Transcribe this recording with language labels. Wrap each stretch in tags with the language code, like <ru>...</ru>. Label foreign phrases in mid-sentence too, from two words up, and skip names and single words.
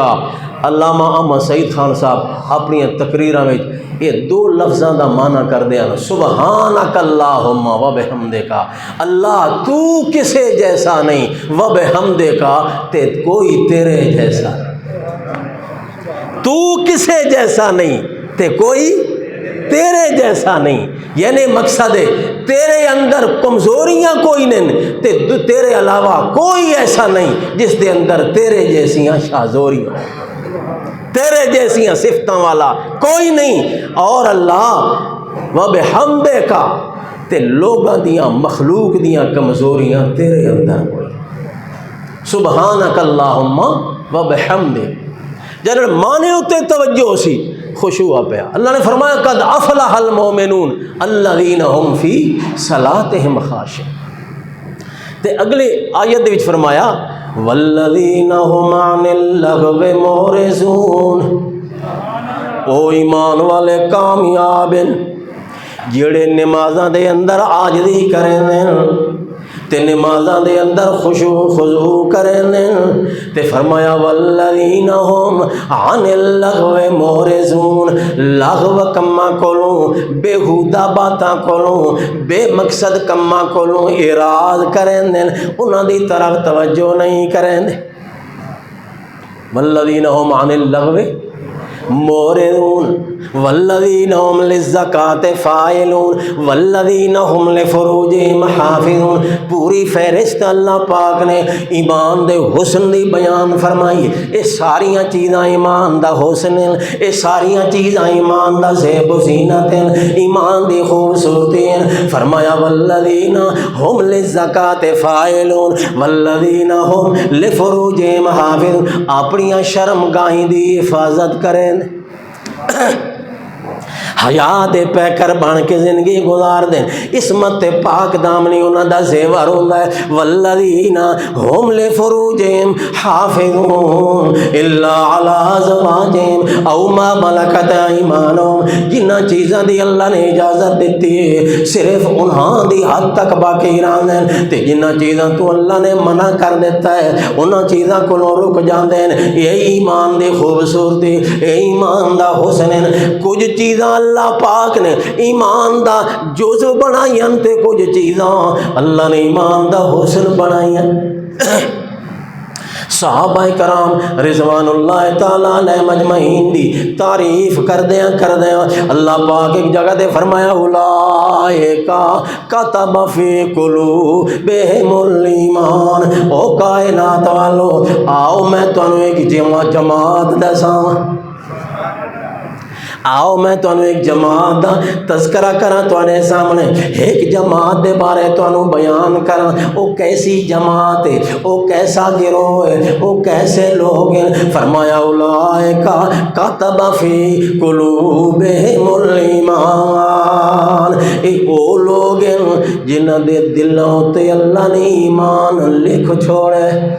<pa>علامہ احمد سعید خان صاحب اپنی تقریراں میں یہ دو لفظاں دا معنی کر دیا،</pa> <ar>سبحانک اللہم وبحمدک،</ar> <pa>اللہ تو کسے جیسا نہیں، وبحمدک تے کوئی تیرے جیسا، تو کسے جیسا نہیں تے کوئی تیرے جیسا نہیں، یعنی مقصد ہے تیرے اندر کمزوریاں کوئی نہیں تے تیرے علاوہ کوئی ایسا نہیں جس دے اندر تیرے جیسیاں شازوریاں، تیرے جیسیاں صفتاں والا کوئی نہیں، اور اللہ وبحمدک تے لوگاں دیاں مخلوق دیاں کمزوریاں تیرے اندر کوئی،</pa> <ar>سبحانک اللہم وبحمدک۔</ar> <pa>جنہاں معنی ہوتے توجہ سی خشوع پہ، اللہ نے فرمایا</pa> <ar>قد افلح المومنون الذین هم فی صلاتہم خاشعون۔</ar> <pa>تے اگلے آیت دے وچ فرمایا</pa> <ar>والذین هم عن اللغو معرضون،</ar> <pa>او ایمان والے کامیاب ہیں جڑے نمازاں دے اندر عاجزی کریں تے نمازاں دے اندر خشوع خضوع کریں، تے فرمایا</pa> <ar>والذین هم عن اللغو معرضون،</ar> <pa>لغو کما کولوں بےہودہ باتاں کولوں بے مقصد کما کولوں اعراض کریں، انہاں دی طرف توجہ نہیں کریں،</pa> <ar>والذین هم عن اللغو معرضون، والذین هم للزکاۃ فاعلون والذین هم لفروجہم حافظون.</ar> <pa>پوری فہرست اللہ پاک نے ایمان دے حسن دی بیان فرمائی. یہ ساریاں چیزاں ایمان دا حسن ہیں، یہ ساریاں چیزاں ایمان دا زیب و زینت ہیں، ایمان دی خوبصورتی ہیں.</pa> <ar>فرمایا والذین هم للزکاۃ فاعلون والذین هم لفروجہم حافظون.</ar> <pa>اپنیاں شرم گاہیں دی حفاظت کریں، حیا دے پیکر بن کے زندگی گزار دیں. عصمت پاک دامنی انہاں دا زیور ہوندا ہے.</pa> <ar>والذین هم لفروجہم حافظون الا علی ازواجہم او ما ملکت ایمانہم.</ar> <pa>جنہاں چیزاں دی اللہ نے اجازت دیتی ہے صرف انہاں دی حد تک باقی رہندے ہیں، تے جنہاں چیزاں تو اللہ نے منع کر دیتا ہے انہاں چیزاں کو رک جاندے ہیں. یہ ایمان دی خوبصورتی، یہ ایمان دا حسن ہے. کچھ چیزاں اللہ پاک نے ایمان دا جزو بنائی ہیں تے کچھ چیزاں اللہ نے ایمان دا حسن بنائی ہیں. صحابہ کرام</pa> <ar>رضوان اللہ تعالیٰ علیہ مجمعین</ar> <pa>دی تعریف کردیاں اللہ پاک ایک جگہ دے فرمایا</pa> <ar>اولئکا کتب فی قلوبہم الایمان.</ar> <pa>او کائنات والو آؤ میں تانوں ایک جماعت دساں، آؤ میں تانوں ایک جماعت دا تذکرہ کراں تواڈے سامنے. ایک جماعت دے بارے تانوں بیان کراں. او کیسی جماعت ہے، او کیسا گروہ ہے، او کیسے لوگ ہیں.</pa> <ar>فرمایا اولئک کتب فی قلوبہم الایمان.</ar> <pa>اے او لوگ ہیں جنہاں دے دلوں تے اللہ نے ایمان لکھ چھوڑے.</pa>